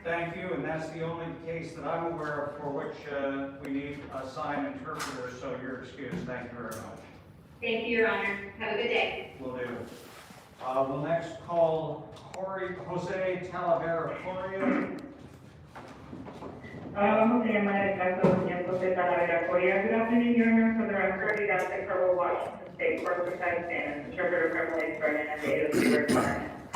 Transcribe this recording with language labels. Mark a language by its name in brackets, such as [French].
[English] Thank you, and that's the only case that I'm aware of for which we need a sign interpreter, so you're excused. Thank you very much. Thank you, Your Honor. Have a good day. Will do. We'll next call Jose Talavera Coria. [Spanish] Vamos a llamar el caso del señor José Talavera Coria. [English] Good afternoon, Your Honor. For the record, we got the Provo, Washington State Court of Spanish interpreter privilege for an innovative requirement.